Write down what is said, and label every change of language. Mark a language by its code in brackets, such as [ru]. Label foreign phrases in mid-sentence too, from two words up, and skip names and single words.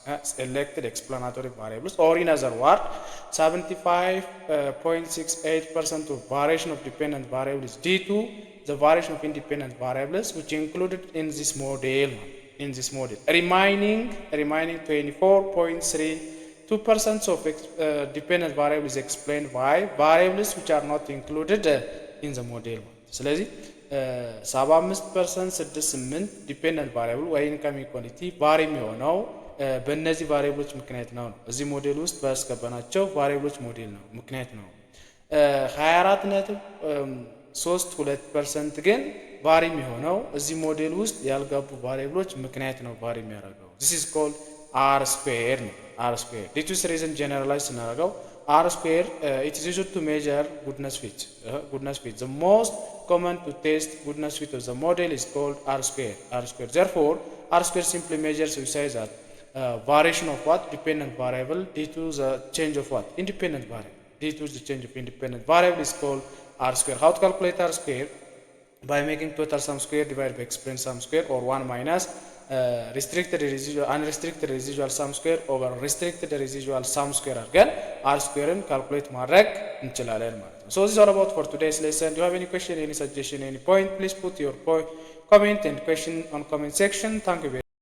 [en] Or in other words 75.68% of variation of dependent variables is due to the variation of independent variables which included in this model. Remaining 24.32% of dependent variables is explained by variables which are not included in the model. [am] ስለዚህ 75% 68 [en] dependent variable [am] ወይ [en] income equality vary [am] የሚሆነው በእነዚህ ቫሪያብሎች ምክንያት ነው። እዚህ ሞዴል ውስጥ ባስገባናቸው ቫሪያብሎች ሞዴል ነው ምክንያት ነው። 24.32% ግን ቫሪ የሚሆነው እዚህ ሞዴል ውስጥ ያልገቡ ቫሪያብሎች ምክንያት ነው ቫሪ የሚያደርገው። [en] this is called r square [am] ነው። [en] r square due to reason generalize [am] ስናደርገው [en] r square it is used to measure goodness fit. The most common to test goodness fit of the model is called r square. Therefore r square simply measures, we say that variation of what? Dependent variable due to the change of what? Independent variable. Due to the change of independent variable is called r square. How to calculate r square? By making total sum square divided by exponent sum square, or 1 minus unrestricted residual sum square over restricted residual sum square አድርገን r square calculate [am] ማድረግ እንችላለን ማለት ነው። [en] So this is all about for today's lesson. Do you have any question, any suggestion, any point? Please put your comment and question on comment section. Thank you very much.